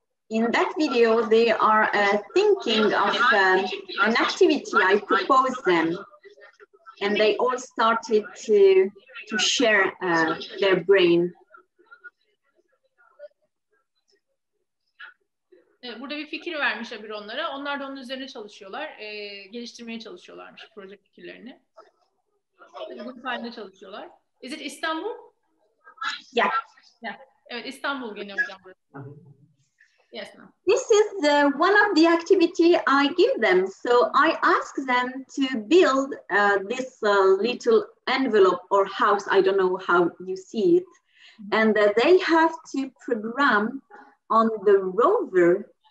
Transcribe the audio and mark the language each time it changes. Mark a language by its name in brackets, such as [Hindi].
[English] In that video, they are thinking of an activity I proposed them, and they all started to share their brain. [Turkish] Burada bir fikir vermiş Abir onlara. Onlar da onun üzerine çalışıyorlar. Geliştirmeye çalışıyorlarmış proje fikirlerini. Grup halinde çalışıyorlar. [English] Is it İstanbul? Yeah. Yeah. [Turkish] Evet, İstanbul gene hocam burası. [English] Yes, ma'am. This is one of the activity I give them. So I ask them to build this little envelope or house. I don't know how you see it. And they have to program on the rover.